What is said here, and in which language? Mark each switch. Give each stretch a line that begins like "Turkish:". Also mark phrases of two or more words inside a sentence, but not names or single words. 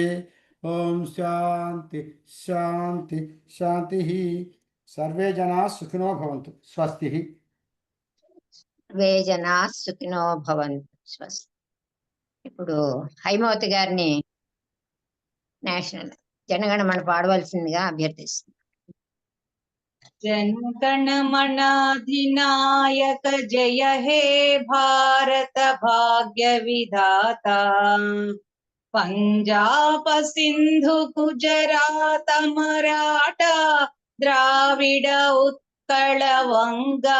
Sanskrit: ఓం శాంతి శాంతి శాంతిః. సర్వే జనాః సుఖినో భవంతు. స్వస్తి. సర్వే జనాః సుఖినో భవంతు. స్వస్తి.
Telugu: ఇప్పుడు హైమవతి గారిని నేషనల్ జనగణమన పాడవలసిందిగా అభ్యర్థిస్తుంది.
Bangla: জনগণমন-অধিনায়ক জয় হে ভারত ভাগ্য বিধাতা পঞ্জাব সিন্ধু গুজরাট মারাঠা দ্রাবিড় উৎকল বঙ্গ